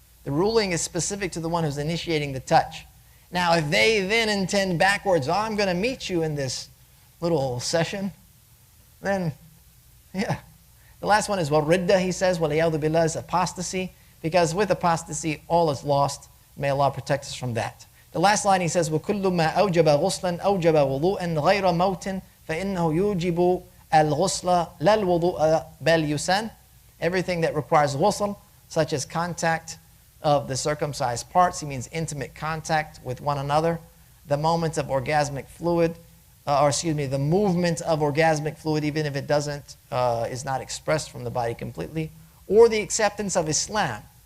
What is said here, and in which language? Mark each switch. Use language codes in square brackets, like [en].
[en] The ruling is specific to the one who's initiating the touch. Now, if they then intend backwards, I'm going to meet you in this little session, then, yeah. The last one is ridda, he says, [ar] وَلِيَعُوذُ بِاللَّهِ, [en] is apostasy, because with apostasy, all is lost. May Allah protect us from that. The last line he says, [ar] وَكُلُّ مَا أَوْجَبَ غُسْلًا أَوْجَبَ وُضُوءًا غَيْرَ مَوْتٍ فَإِنَّهُ يُوجِبُ الْغُسْلَ لَا الْوُضُوءَ بَلْ يُسَنْ. [en] Everything that requires ghusl, such as contact of the circumcised parts, he means intimate contact with one another, the moment of orgasmic fluid, the movement of orgasmic fluid, even if it is not expressed from the body completely, or the acceptance of Islam.